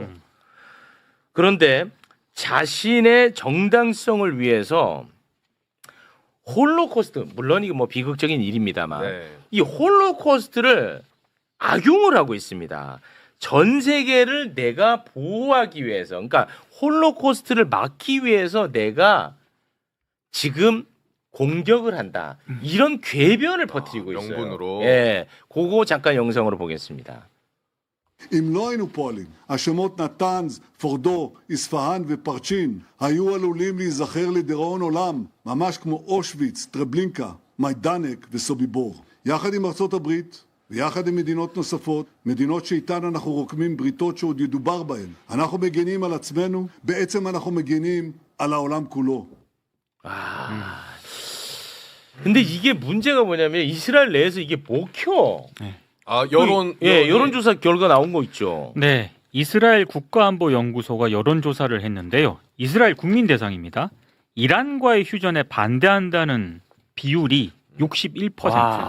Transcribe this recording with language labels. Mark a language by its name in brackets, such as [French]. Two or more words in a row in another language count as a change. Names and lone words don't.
[Korean] 그런데 자신의 정당성을 위해서 홀로코스트, 물론 이거 뭐 비극적인 일입니다만 이 홀로코스트를 악용을 하고 있습니다. 전 세계를 내가 보호하기 위해서, 그러니까 홀로코스트를 막기 위해서 내가 지금 공격을 한다. 이런 궤변을 퍼뜨리고 있어요. 명분으로. 예, 그거 잠깐 영상으로 보겠습니다. [Hebrew] אם לא היינו פועלים, השמות נתנז, פורדו, איספהאן ופרצ'ין היו עלולים להיזכר לדיראון עולם, ממש כמו אושוויץ, טרבלינקה, מיידנק וסוביבור. יחד עם ארצות הברית ויחד עם מדינות נוספות, מדינות שאיתן אנחנו רוקמים בריתות שעוד ידובר בהן. אנחנו מגנים על עצמנו, בעצם אנחנו מגנים על העולם כולו. [Korean] 근데 이게 문제가 뭐냐면 이스라엘 내에서 이게 먹혀. 여론조사 결과 나온 거 있죠. 네, 이스라엘 국가안보연구소가 여론조사를 했는데요. 이스라엘 국민 대상입니다. 이란과의 휴전에 반대한다는 비율이 61%.